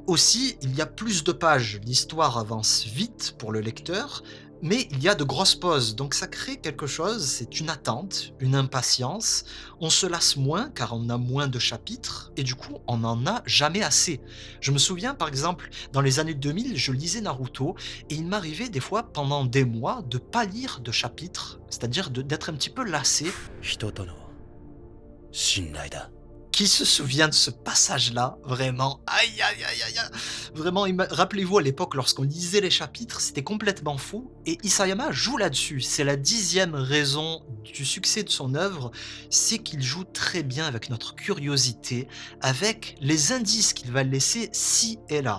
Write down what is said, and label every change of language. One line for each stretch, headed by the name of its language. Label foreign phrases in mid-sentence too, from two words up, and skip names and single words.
French: Aussi, il y a plus de pages, l'histoire avance vite pour le lecteur, mais il y a de grosses pauses, donc ça crée quelque chose, c'est une attente, une impatience. On se lasse moins car on a moins de chapitres, et du coup on n'en a jamais assez. Je me souviens par exemple, dans les années 2000, je lisais Naruto, et il m'arrivait des fois pendant des mois de pas lire de chapitres, c'est-à-dire d'être un petit peu lassé.
Japanese: 人との信頼だ。
French: Qui se souvient de ce passage-là? Vraiment, aïe, aïe, aïe, aïe, aïe. Vraiment, rappelez-vous à l'époque, lorsqu'on lisait les chapitres, c'était complètement fou. Et Isayama joue là-dessus. C'est la 10e raison du succès de son œuvre, c'est qu'il joue très bien avec notre curiosité, avec les indices qu'il va laisser ci et là.